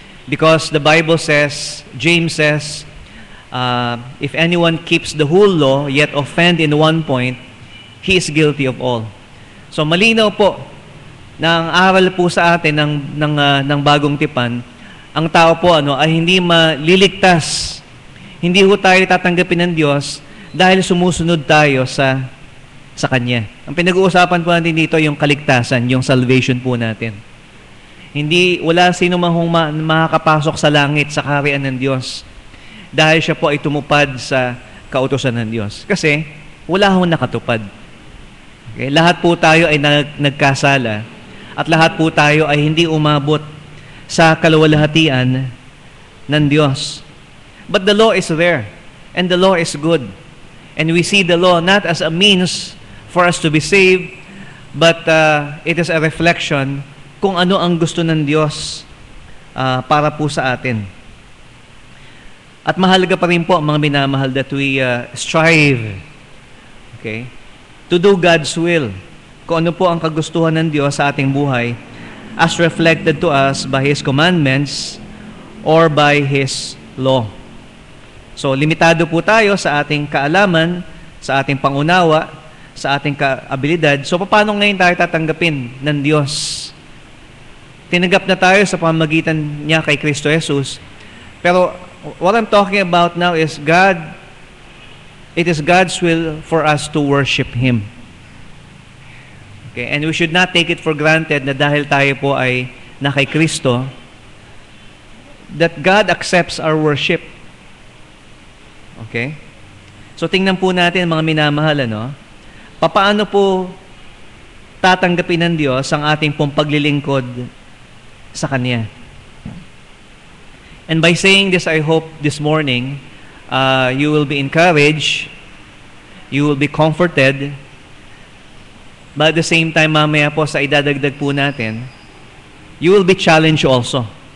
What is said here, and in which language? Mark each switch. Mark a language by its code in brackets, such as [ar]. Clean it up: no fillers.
[en] Because the Bible says, James says, if anyone keeps the whole law, yet offend in one point, he is guilty of all. [tl] So malinaw po na ang aral po sa atin ng bagong tipan, ang tao po ay hindi maliligtas. Hindi ho tayo tatanggapin ng Diyos dahil sumusunod tayo sa Kanya. Ang pinag-uusapan po natin dito yung kaligtasan, yung salvation po natin. Wala sino man makakapasok sa langit sa kaharian ng Diyos dahil siya po ay tumupad sa kautusan ng Diyos. Kasi wala hong nakatupad. Okay? Lahat po tayo ay nagkasala at lahat po tayo ay hindi umabot sa kaluwalhatian ng Diyos. [en] But the law is there and the law is good. And we see the law not as a means for us to be saved, but it is a reflection [tl] kung ano ang gusto ng Diyos para po sa atin. At mahalaga pa rin po, mga minamahal, [en] that we strive, to do God's will. [tl] Kung ano po ang kagustuhan ng Diyos sa ating buhay [en] as reflected to us by His commandments or by His law. [tl] So, limitado po tayo sa ating kaalaman, sa ating pangunawa, sa ating kaabilidad. So, paano ngayon tayo tatanggapin ng Diyos? Tinanggap na tayo sa pamamagitan niya kay Kristo Jesus. [en] Pero, what I'm talking about now is it is God's will for us to worship Him. Okay? And we should not take it for granted [tl] na dahil tayo po ay na kay Kristo, [en] that God accepts our worship. Okay? [tl] So tingnan po natin mga minamahal, papaano po tatanggapin ng Diyos ang ating pong paglilingkod sa Kanya. [en] And by saying this, I hope this morning, you will be encouraged, you will be comforted, but at the same time, [tl] mamaya po sa idadagdag po natin, [en] you will be challenged also.